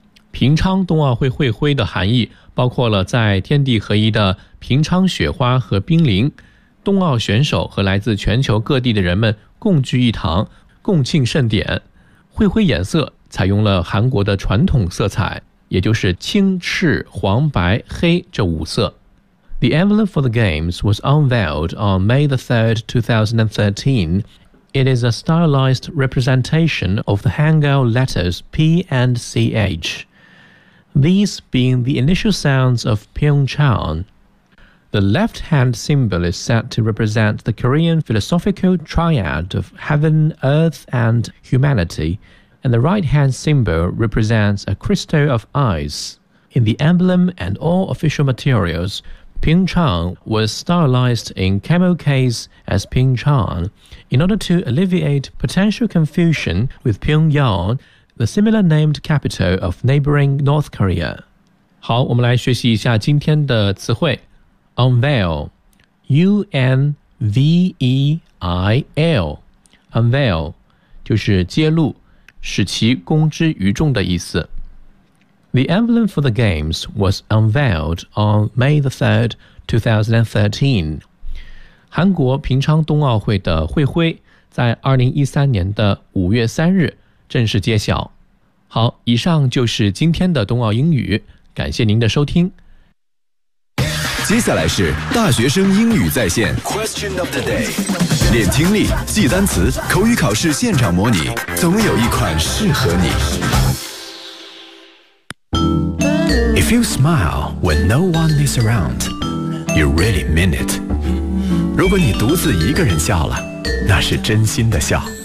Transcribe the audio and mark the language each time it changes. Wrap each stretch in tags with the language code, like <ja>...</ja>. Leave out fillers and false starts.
<zh>平昌冬奥会会徽的含义包括了在天地合一的平昌雪花和冰凌，冬奥选手和来自全球各地的人们共聚一堂，共庆盛典。会徽颜色采用了韩国的传统色彩，也就是青、赤、黄、白、黑这五色。</zh> <en>The envelope for the games was unveiled on May the 3rd, 2013. It is a stylized representation of the Hangul letters P and CH, these being the initial sounds of Pyeongchang. The left-hand symbol is said to represent the Korean philosophical triad of heaven, earth, and humanity, and the right-hand symbol represents a crystal of ice. In the emblem and all official materials,Pyeongchang was stylized in camo case as Pyeongchang. In order to alleviate potential confusion with Pyongyang, the similar named capital of neighboring North Korea.</en> <zh>好，我们来学习一下今天的词汇。</zh> <en>Unveil, U-N-V-E-I-L, Unveil,</en> <zh>就是揭露，使其公之于众的意思。</zh> <en>The emblem for the games was unveiled on May the 3rd, 2013.</en> <zh>韩国平昌冬奥会的会徽在2013年的5月3日正式揭晓。好，以上就是今天的冬奥英语，感谢您的收听。接下来是大学生英语在线</zh> <en>Question of the day，</en> <zh>练听力，记单词，口语考试现场模拟，总有一款适合你。</zh> <en>If you smile when no one is around, you really mean it.</en> <zh>如果你独自一个人笑了，那是真心的笑。</zh>